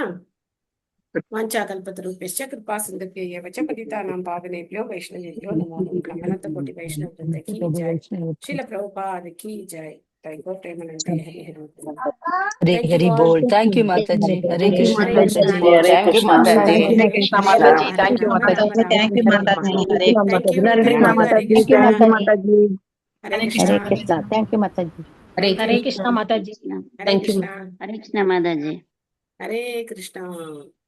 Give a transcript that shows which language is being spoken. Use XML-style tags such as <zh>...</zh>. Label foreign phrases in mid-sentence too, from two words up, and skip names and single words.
<sa>वाञ्छाकल्पतरुभ्यश्च कृपासिन्धुभ्य एव च पतितानां पावनेभ्यो वैष्णवेभ्यो नमो नमः.</sa> <hi>अनन्त कोटि वैष्णव वृन्द की जय। श्रील प्रभुपाद की जय.</hi> <bn>তাইকো প্রেমানন্দে হরি হরি. ஹரி</bn> <en>Thank you ஹரி all. போல். Thank you Mataji. ஹரே கிருஷ்ணா ஹரே கிருஷ்ணா. மாதாஜி. Thank you Mataji. ஹரே கிருஷ்ணா மாதாஜி. Thank you Mataji. Thank you Mataji. ஹரே Thank you. ஹரே Thank கிருஷ்ணா you. Hare மாதாஜி. Krishna. Thank you Mataji. Hare ஹரே Krishna. கிருஷ்ணா. Thank you Mataji. ஹரே ஹரே கிருஷ்ணா. கிருஷ்ணா மாதாஜி. Hare Krishna. ஹரே கிருஷ்ணா மாதாஜி. Hare Krishna.</en>